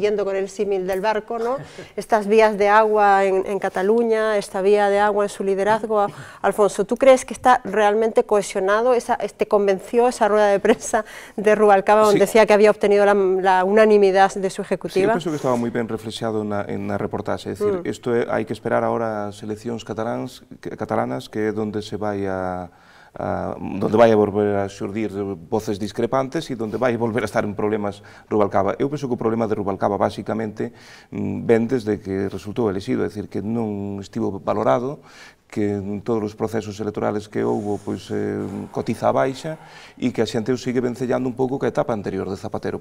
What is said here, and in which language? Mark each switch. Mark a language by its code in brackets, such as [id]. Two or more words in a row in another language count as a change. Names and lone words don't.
[es] Siguiendo con el símil del barco, ¿no? Estas vías de agua en Cataluña, esta vía de agua en su liderazgo. Alfonso, ¿tú crees que está realmente cohesionado? ¿Te convenció esa rueda de prensa de Rubalcaba donde decía que había obtenido la unanimidad de su ejecutiva? Sí, [gl] eu penso que estaba moi ben reflexado na reportaxe, é dicir, isto hai que esperar agora as eleccións catalanas, que é donde se vai donde vai a volver a xurdir voces discrepantes e donde vai volver a estar en problemas Rubalcaba. Eu penso que o problema de Rubalcaba basicamente ven desde que resultou elixido, é dicir, que non estivo valorado, que en todos os procesos electorales que houve pois, cotiza a baixa e que a xente o sigue vencellando un pouco que a etapa anterior de Zapatero.